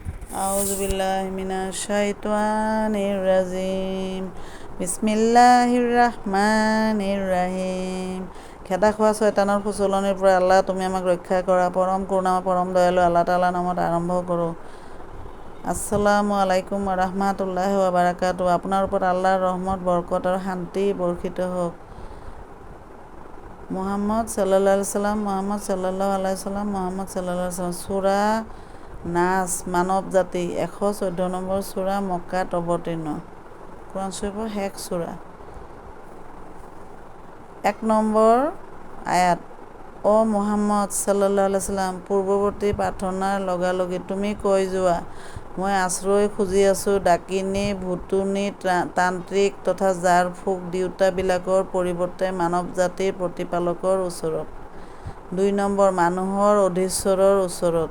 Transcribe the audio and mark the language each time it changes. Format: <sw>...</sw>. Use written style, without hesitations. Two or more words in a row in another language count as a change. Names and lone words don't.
<ar>أعوذ بالله من الشيطان الرجيم. بسم الله الرحمن الرحيم.</ar> <as>খেদা খোৱা শয়তানৰ সুচলনিৰ পৰা আল্লাহ তুমি আমাক ৰক্ষা কৰা। পৰম কৰুণাময় পৰম দয়ালু আল্লাহ তাআলাৰ নামত আৰম্ভ কৰোঁ।</as> <ar>السلام عليكم ورحمة الله وبركاته.</ar> <as>আপোনাৰ ওপৰত আল্লাহৰ ৰহমত, বৰকত আৰু শান্তি বৰ্ষিত হওক।</as> <ar>محمد صلى الله عليه سلم، محمد صلى الله عليه سلم، محمد صلى الله عليه سلم.</ar> <as>সূৰা নাছ, মানৱ জাতি, 114 নম্বৰ সূৰা, মক্কাত অৱতীৰ্ণ। কোৰআন শৰীফৰ শেষ সূৰা। 1 নম্বৰ আয়াত।</as> <ar>অ محمد صلى الله عليه سلم,</ar> <as>পূৰ্বৱৰ্তী প্ৰাৰ্থনাৰ লগালগি তুমি কৈ যোৱা, মই আশ্ৰয় খুজি আছোঁ ডাকিনী, ভুতুনি, তান্ত্ৰিক তথা ঝাৰ ফুক দিওঁতাবিলাকৰ পৰিৱৰ্তে মানৱ জাতিৰ প্ৰতিপালকৰ ওচৰত। 2 নম্বৰ মানুহৰ অধীশ্বৰৰ ওচৰত।</as>